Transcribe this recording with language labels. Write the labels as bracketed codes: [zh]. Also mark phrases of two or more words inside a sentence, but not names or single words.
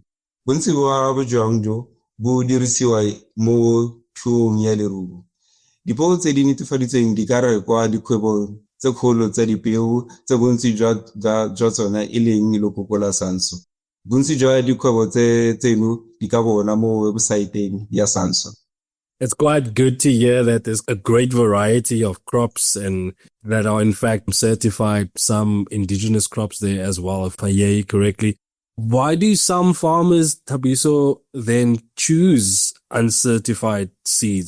[tn] Bontsi ba bojwang jo bo dirisiwa mo thuong ya leruo. Dipeo tse di netefaditsweng di ka rekwa dikgwebong tse kgolo tsa dipeo tse bontsi jwa tsona e leng lekoko la SANSOR. Bontsi jwa dikgwebo tseno di ka bona mo websaeteng ya SANSOR. [en] It's quite good to hear that there's a great variety of crops and that are in fact certified, some indigenous crops there as well, if I hear you correctly. Why do some farmers, Thabiso, then choose uncertified seeds?